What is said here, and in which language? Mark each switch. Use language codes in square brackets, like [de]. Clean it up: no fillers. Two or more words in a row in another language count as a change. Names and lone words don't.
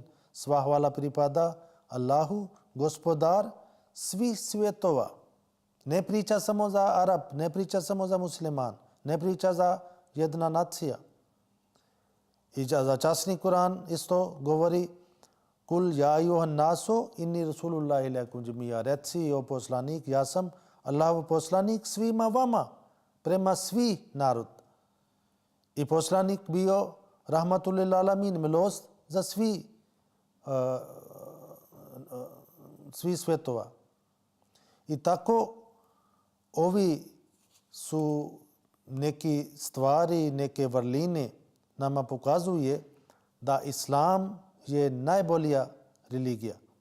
[bs] Sva hvala pripada Allahu, gospodar svih svjetova. Ne priča samo za Arab, ne priča samo za musliman, ne priča za jedna nacija. I za časni Kur'an isto govori [ar] قل يا أيها الناس إني رسول الله إليكم جميعا. [bs] Reci o poslanik, ja sam Allahov poslanik svima vama, prema svi narod. I poslanik bio [ar] رحمة للعالمين, [bs] milost za svi svjetova. I tako ovi su neki stvari, neke vrline nama pokazuje da Islam je najbolja religija.